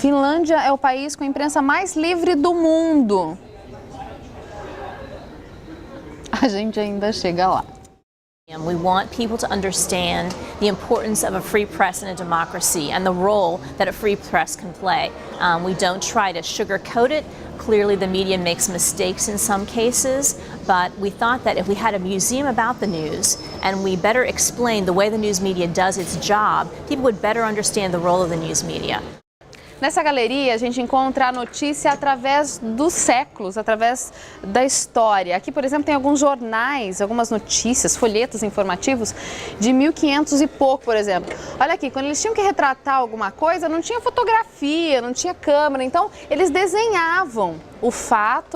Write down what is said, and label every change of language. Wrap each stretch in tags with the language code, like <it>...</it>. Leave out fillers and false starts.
<pt>Finlândia é o país com a imprensa mais livre do mundo. A gente ainda chega lá.</pt> <en>We want people to understand the importance of a free press in a democracy and the role that a free press can play. We don't try to sugarcoat it. Clearly, the media makes mistakes in some cases, but we thought that if we had a museum about the news and we better explain the way the news media does its job, people would better understand the role of the news media.</en> <pt>Nessa galeria, a gente encontra a notícia através dos séculos, através da história. Aqui, por exemplo, tem alguns jornais, algumas notícias, folhetos informativos de 1500 e pouco, por exemplo. Olha aqui, quando eles tinham que retratar alguma coisa, não tinha fotografia, não tinha câmera, então eles desenhavam o fato.</pt>